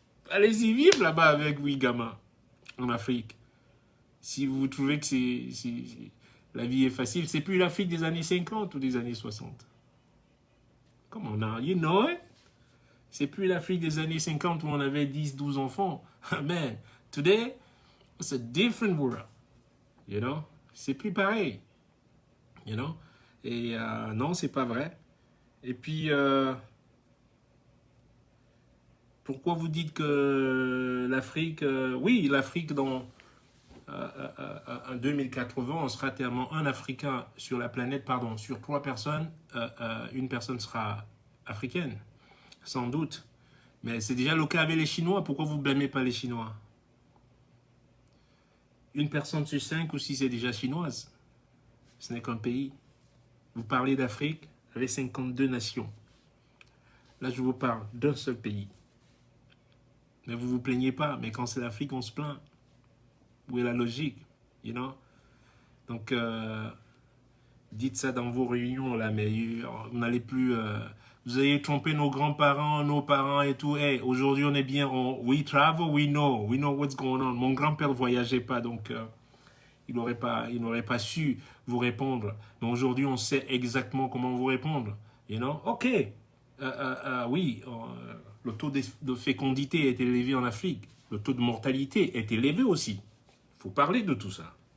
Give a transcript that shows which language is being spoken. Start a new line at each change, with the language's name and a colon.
French: Allez-y vivre là-bas avec 8 gamins en Afrique. Si vous trouvez que la vie est facile, c'est plus l'Afrique des années 50 ou des années 60.
English: Come on now, you know it?
French: C'est plus l'Afrique des années 50 où on avait 10, 12 enfants.
English: Man, today, it's a different world. You know?
French: C'est plus pareil. You know? Et non, c'est pas vrai. Et puis, pourquoi vous dites que l'Afrique... oui, l'Afrique dans... en 2080, on sera tellement un Africain sur la planète, pardon, sur 3 personnes, une personne sera africaine, sans doute. Mais c'est déjà le cas avec les Chinois. Pourquoi vous ne blâmez pas les Chinois? Une personne sur 5 ou 6 est déjà chinoise. Ce n'est qu'un pays. Vous parlez d'Afrique avec 52 nations. Là, je vous parle d'un seul pays. Mais vous ne vous plaignez pas. Mais quand c'est l'Afrique, on se plaint. Où est la logique,
English: you know?
French: Donc, dites ça dans vos réunions, là, mais vous n'allez plus... vous allez tromper nos grands-parents, nos parents et tout. Hey, aujourd'hui, on est bien...
English: we travel, we know what's going on.
French: Mon grand-père ne voyageait pas, donc il n'aurait pas su vous répondre. Mais aujourd'hui, on sait exactement comment vous répondre,
English: you know?
French: OK, oui, le taux de fécondité est élevé en Afrique. Le taux de mortalité est élevé aussi. Il faut parler de tout ça.